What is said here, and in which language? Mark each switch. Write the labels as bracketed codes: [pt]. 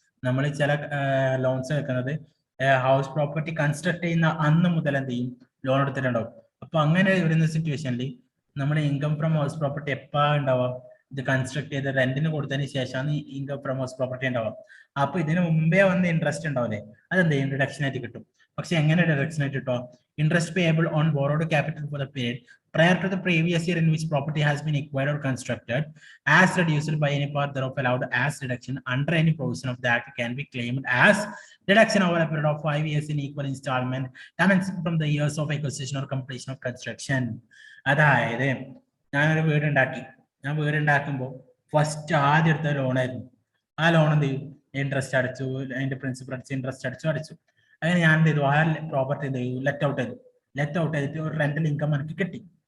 [ml] നമ്മൾ ചില ലോൺസ് വെക്കുന്നത് ഹൗസ് പ്രോപ്പർട്ടി കൺസ്ട്രക്ട് ചെയ്യുന്ന അന്ന് മുതൽ എന്ത് ചെയ്യും, ലോൺ എടുത്തിട്ടുണ്ടാവും. അപ്പൊ അങ്ങനെ വരുന്ന സിറ്റുവേഷനിൽ നമ്മുടെ ഇൻകം ഫ്രം ഹൗസ് പ്രോപ്പർട്ടി എപ്പാ ഉണ്ടാവാം, ഇത് കൺസ്ട്രക്ട് ചെയ്ത് റെന്റിന് കൊടുത്തതിന് ശേഷമാണ് ഇൻകം ഫ്രം ഹൗസ് പ്രോപ്പർട്ടി ഉണ്ടാവാം. അപ്പൊ ഇതിന് മുമ്പേ വന്ന് ഇൻട്രസ്റ്റ് ഉണ്ടാവില്ലേ, അതെന്ത് ചെയ്യും, ഡിഡക്ഷൻ ആയിട്ട് കിട്ടും. പക്ഷെ എങ്ങനെ ഡിഡക്ഷൻ ആയിട്ട് കിട്ടും, [en] Interest payable on borrowed capital for the period prior to the previous year in which property has been acquired or constructed, as reduced by any part thereof allowed as deduction under any provision of the act, can be claimed as deduction over a period of 5 years in equal installment commencing from the years of acquisition or completion of construction. [ml] അതായത് ഞാനൊരു വീടുണ്ടാക്കുമ്പോൾ first ആദ്യം എടുത്ത ലോണായിരുന്നു. ആ loan എന്ത് ചെയ്യും, interest അടിച്ചു, അതിന്റെ principal അടിച്ചു, ഇൻട്രസ്റ്റ് അടിച്ചു. അങ്ങനെ ഞാൻ എന്ത് ചെയ്തു, ആ പ്രോപ്പർട്ടി എന്ത് ചെയ്തു, ലെറ്റ് ഔട്ട് ചെയ്തിട്ട് ഒരു റെന്റൽ ഇൻകം എനിക്ക് കിട്ടി.